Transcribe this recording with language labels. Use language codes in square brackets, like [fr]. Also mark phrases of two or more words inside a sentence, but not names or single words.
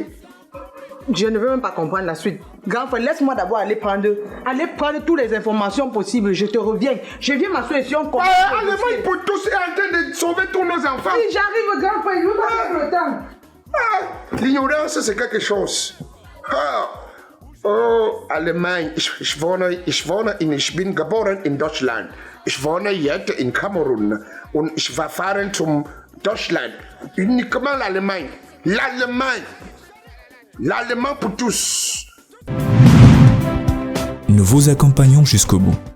[fr] Je ne veux même pas comprendre la suite. Grand frère, laisse-moi d'abord aller prendre toutes les informations possibles. Je te reviens. Je viens m'assurer si on comprend. L'Allemagne pour tous est en train de sauver tous nos enfants. Oui, j'arrive, grand frère. Nous avons le temps. L'ignorance, c'est quelque chose. Oh, Allemagne. [de] Ich bin geboren in Deutschland. Ich wohne jetzt in Kamerun. Und ich war fahren zum Deutschland. [fr] Uniquement l'Allemagne. L'Allemand pour tous. Nous vous accompagnons jusqu'au bout.